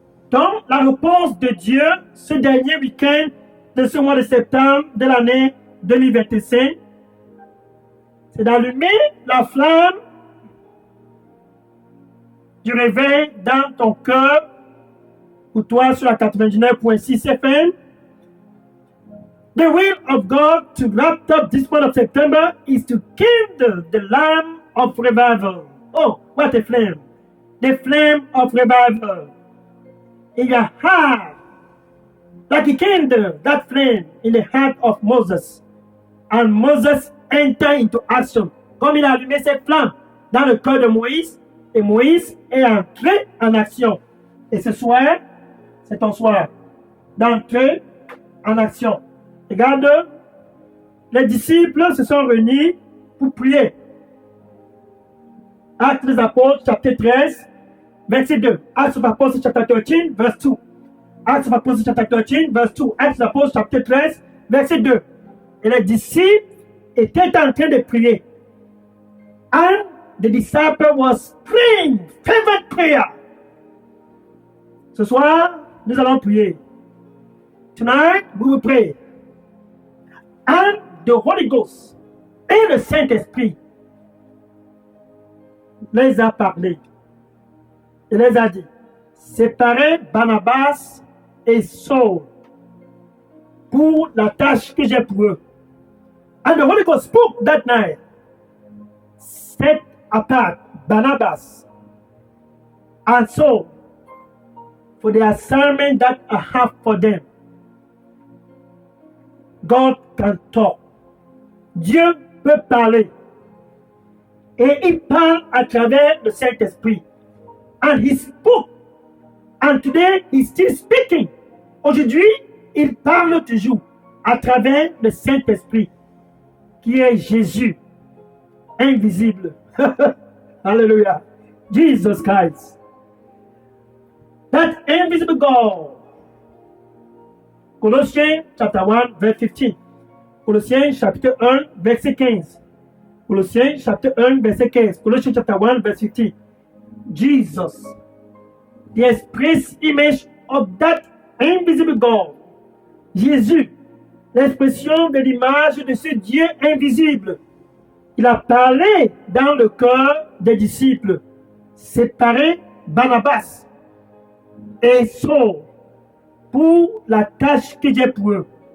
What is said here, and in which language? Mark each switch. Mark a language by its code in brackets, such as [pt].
[fr] Donc, la réponse de Dieu ce dernier week-end de ce mois de septembre de l'année 2025, c'est d'allumer la flamme du réveil dans ton cœur, pour toi sur la 99.6 FM. [en] The will of God to wrap up this month of September is to kindle the lamp of revival. Oh, what a flame! The flame of revival in your heart, like he kindled that flame in the heart of Moses. And Moses entered into action. [fr] Comme il a allumé cette flamme dans le cœur de Moïse, et Moïse est entré en action. Et ce soir, c'est ton soir d'entrer en action. Regarde, les disciples se sont réunis pour prier. Actes des Apôtres, chapitre 13, verset 2. [en] Acts of Apostles, chapter 13, verse 2. Acts of Apostles, chapter 13, verse 2. Acts of Apostles, chapter 13, verset 2. [fr] Et les disciples étaient en train de prier. [en] And the disciple was praying, fervent prayer. [fr] Ce soir, nous allons prier. [en] Tonight, we will pray. And the Holy Ghost [fr] et le Saint-Esprit les a parlé. Il les a dit, séparez Barnabas et Saul pour la tâche que j'ai pour eux. [en] And the Holy Ghost spoke that night. Set apart Barnabas and Saul for the assignment that I have for them. God can talk. [fr] Dieu peut parler. Et il parle à travers le Saint-Esprit. [en] And he spoke. And today he's still speaking. [fr] Aujourd'hui, il parle toujours à travers le Saint-Esprit, qui est Jésus, invisible. [en] Hallelujah. Jesus Christ. That invisible God. [fr] Colossiens [en] chapter 1, verse 15. [fr] Colossiens chapitre 1, verset 15. Colossiens chapitre 1, verset 15. [en] Colossians chapter 1, verse 15. Jesus, the express image of that invisible God. [fr] Jésus, l'expression de l'image de ce Dieu invisible. Il a parlé dans le cœur des disciples. Séparer Barnabas et Saul pour la tâche que j'ai pour eux.